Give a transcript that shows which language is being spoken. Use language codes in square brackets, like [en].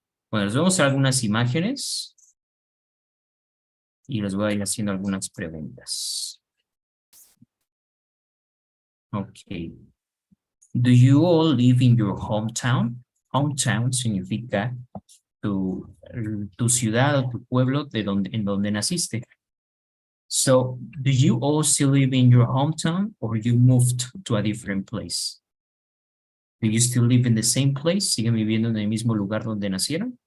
[es] Bueno, les vamos a hacer algunas imágenes y les voy a ir haciendo algunas preguntas. [en] Ok. Do you all live in your hometown? Hometown significa [es] tu ciudad o tu pueblo en donde naciste. [en] So, do you all still live in your hometown or you moved to a different place? Do you still live in the same place? [es] ¿Siguen viviendo en el mismo lugar donde nacieron?